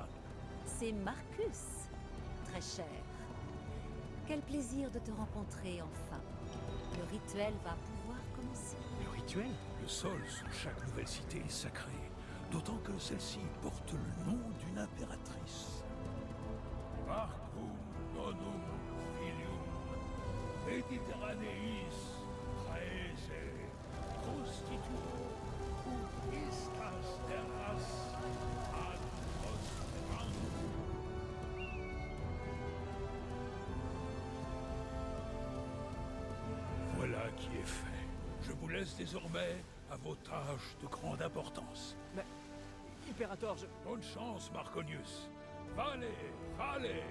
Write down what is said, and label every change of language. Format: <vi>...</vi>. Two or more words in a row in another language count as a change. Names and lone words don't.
<fr>C'est Marcus, très cher. Quel plaisir de te rencontrer enfin. Le rituel va pouvoir commencer. Le rituel? Le sol sous chaque nouvelle cité est sacré, d'autant que celle-ci porte le nom d'une impératrice.</fr> <la>Marcum nonum filium, Mediterraneis praese, constituo, ut istas terras ad prosperant.</la> <fr>Voilà qui est fait. Je vous laisse désormais à vos tâches de grande importance. Mais, Impérator, je... Bonne chance, Marconius.</fr> <la>Vale, vale.</la>